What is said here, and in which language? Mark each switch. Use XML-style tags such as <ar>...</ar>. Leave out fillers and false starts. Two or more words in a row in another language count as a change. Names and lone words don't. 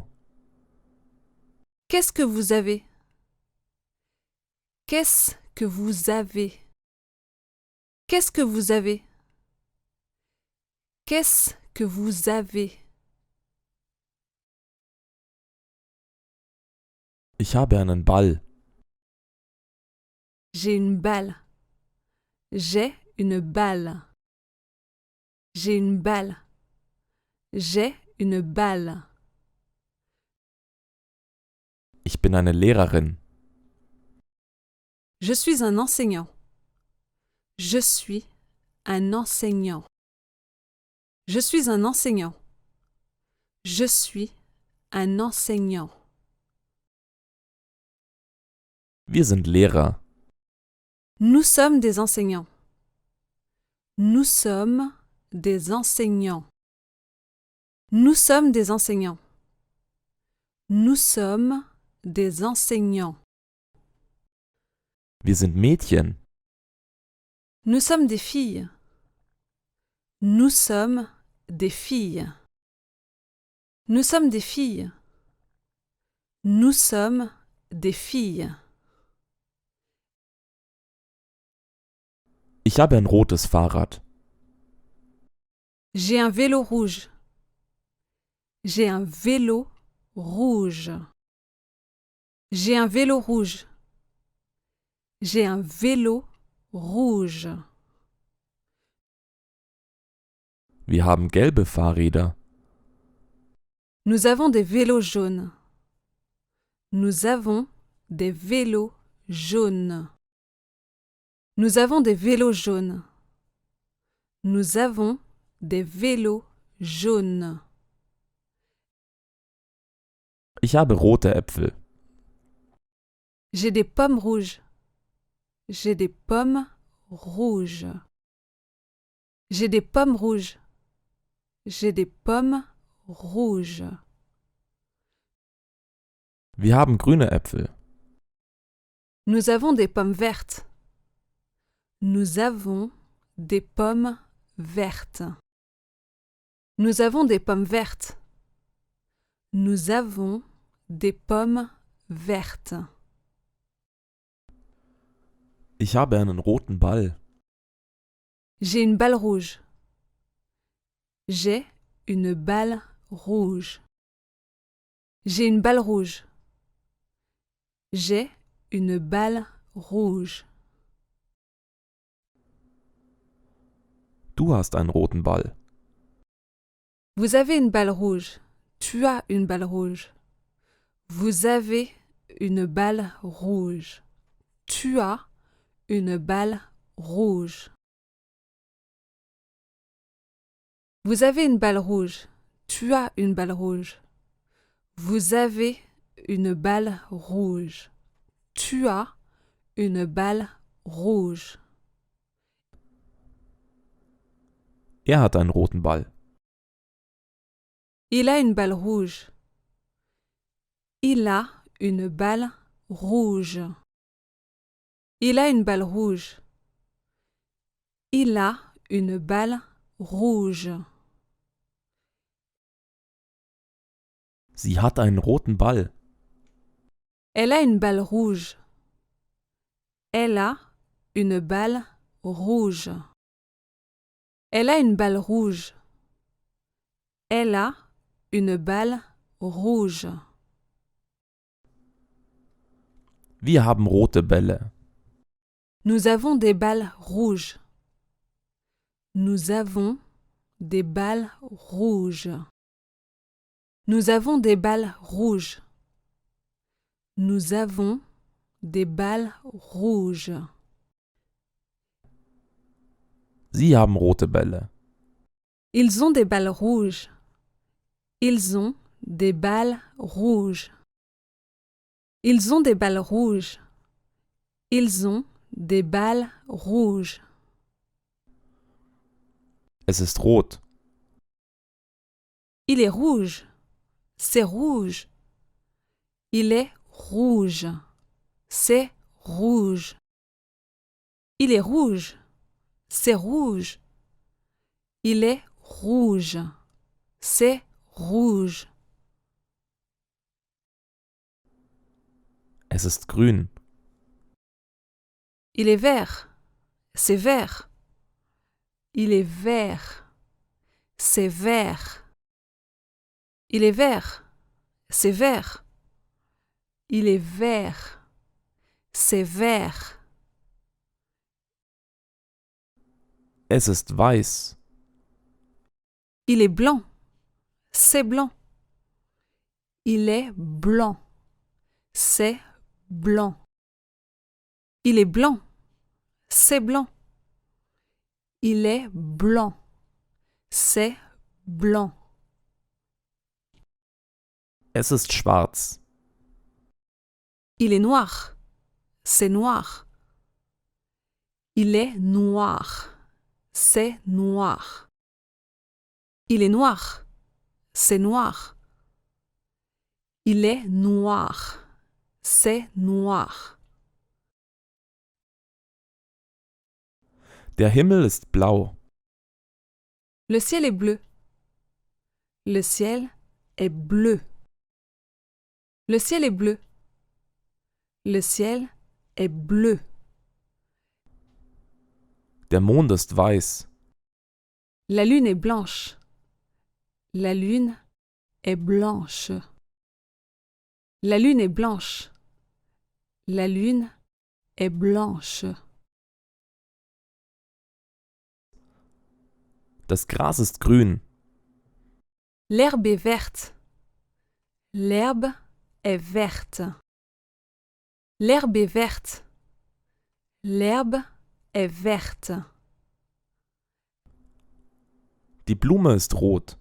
<fr>Qu'est-ce que vous avez? Qu'est-ce que vous avez? Qu'est-ce que vous avez? Qu'est-ce que vous avez?</fr> <de>Ich habe einen Ball.</de> <fr>J'ai une balle. J'ai une balle. J'ai une balle. J'ai une balle.</fr> <de>Ich bin eine Lehrerin.</de> <fr>Je suis un enseignant. Je suis un enseignant. Je suis un enseignant. Je suis un enseignant.</fr> <de>Wir sind Lehrer.</de> <fr>Nous sommes des enseignants. Nous sommes des enseignants. Nous sommes des enseignants. Nous sommes des enseignants.</fr> <de>Wir sind Mädchen.</de> <fr>Nous sommes des filles. Nous sommes des filles. Nous sommes des filles. Nous sommes des filles.</fr> <de>Ich habe ein rotes Fahrrad.</de> <fr>J'ai un vélo rouge. J'ai un vélo rouge. J'ai un vélo rouge. J'ai un vélo rouge.</fr> <de>Wir haben gelbe Fahrräder.</de> <fr>Nous avons des vélos jaunes. Nous avons des vélos jaunes. Nous avons des vélos jaunes. Nous avons des vélos jaunes.</fr> <de>Ich habe rote Äpfel.</de> <fr>J'ai des pommes rouges. J'ai des pommes rouges. J'ai des pommes rouges. J'ai des pommes rouges.</fr> <de>Wir haben grüne Äpfel.</de> <fr>Nous avons des pommes vertes. Nous avons des pommes vertes. Nous avons des pommes vertes. Nous avons des pommes vertes.</fr> <de>Ich habe einen roten Ball.</de> <fr>J'ai une balle rouge. J'ai une balle rouge. J'ai une balle rouge. J'ai une balle rouge.</fr> <de>Du hast einen roten Ball.</de> <fr>Vous avez une balle rouge. Tu as une balle rouge. Vous avez une balle rouge. Tu as une balle rouge. Vous avez une balle rouge. Tu as une balle rouge. Vous avez une balle rouge. Tu as une balle rouge.</fr> <de>Er hat einen roten Ball.</de> <fr>Il a une balle rouge. Il a une balle rouge. Il a une balle rouge. Il a une balle rouge.</fr> <de>Sie hat einen roten Ball.</de> <fr>Elle a une balle rouge. Elle a une balle rouge. Elle a une balle rouge. Elle a une balle rouge.</fr> <de>Wir haben rote Bälle.</de> <fr>Nous avons des balles rouges. Nous avons des balles rouges. Nous avons des balles rouges. Nous avons des balles rouges.</fr> <de>Sie haben rote Bälle.</de> <fr>Ils ont des balles rouges. Ils ont des balles rouges. Ils ont des balles rouges. Ils ont des balles rouges.</fr> <de>Es ist rot.</de> <fr>Il est rouge. C'est rouge. Il est rouge. C'est rouge. Il est rouge. C'est rouge. Il est rouge. C'est rouge.</fr> <de>Es ist grün.</de> <fr>Il est vert. C'est vert. Il est vert. C'est vert. Il est vert. C'est vert. Il est vert. C'est vert.</fr> <de>Es ist weiß.</de> <fr>Il est blanc. C'est blanc. Il est blanc. C'est blanc. Il est blanc. C'est blanc. Il est blanc. C'est blanc.</fr> <de>Es ist schwarz.</de> <fr>Il est noir. C'est noir. Il est noir. C'est noir. Il est noir. C'est noir. Il est noir. C'est noir.</fr> <de>Der Himmel ist blau.</de> <fr>Le ciel est bleu. Le ciel est bleu. Le ciel est bleu. Le ciel est bleu.</fr> <de>Der Mond ist weiß.</de> <fr>La lune est blanche. La lune est blanche. La lune est blanche. La lune est blanche.</fr> <de>Das Gras ist grün.</de> <fr>L'herbe est verte. L'herbe est verte. L'herbe est verte. L'herbe est verte.</fr> <de>Die Blume ist rot.</de>